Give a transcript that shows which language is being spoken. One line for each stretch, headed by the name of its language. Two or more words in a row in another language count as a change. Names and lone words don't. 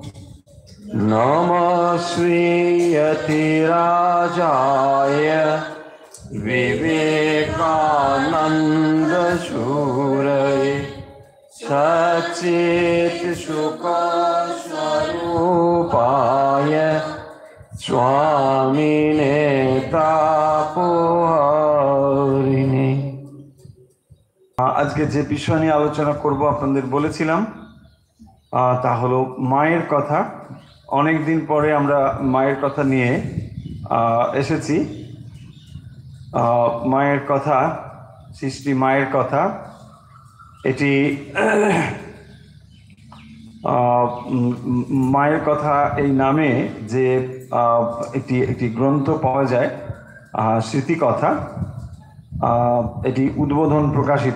Sanskrit: नमः श्रीयतिराजाय विवेकानंद शूरये सच्चित् सुख स्वरूपाय स्वामिने तापहरिणे।
Bangla: আজকে যে বিষয় নিয়ে আলোচনা করব আপনাদের বলেছিলাম তা হলো মায়ের কথা। অনেক দিন পরে আমরা মায়ের কথা নিয়ে এসেছি। মায়ের কথা, সৃষ্টি মায়ের কথা, এটি মায়ের কথা এই নামে যে একটি গ্রন্থ পাওয়া যায়, স্মৃতিকথা, এটি উদ্বোধন প্রকাশিত।